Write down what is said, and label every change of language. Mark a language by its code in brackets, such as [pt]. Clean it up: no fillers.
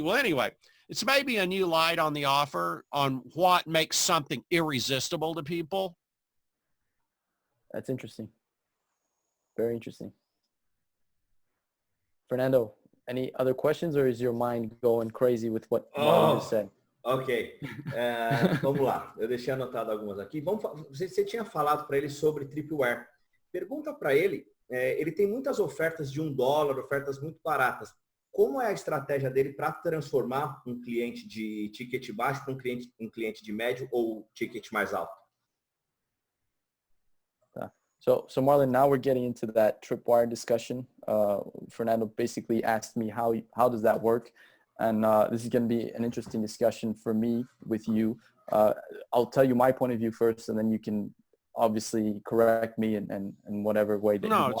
[en] Well, anyway, it's maybe a new light on the offer on what makes something irresistible to people. That's interesting. Very interesting. Fernando, any other questions, or is your mind going crazy with what Marlon just said? [pt] Ok. Vamos lá. Eu deixei anotado algumas aqui. Você tinha falado para ele sobre Tripwire. Pergunta para ele, ele tem muitas ofertas de $1, ofertas muito baratas. Como é a estratégia dele para transformar um cliente de ticket baixo para um cliente de médio ou ticket mais alto? [en] So Marlon, now we're getting into that Tripwire discussion. Fernando basically asked me how does that work, and this is going to be an interesting discussion for me with you. I'll tell you my point of view first, and then you can obviously correct me in whatever way that you want.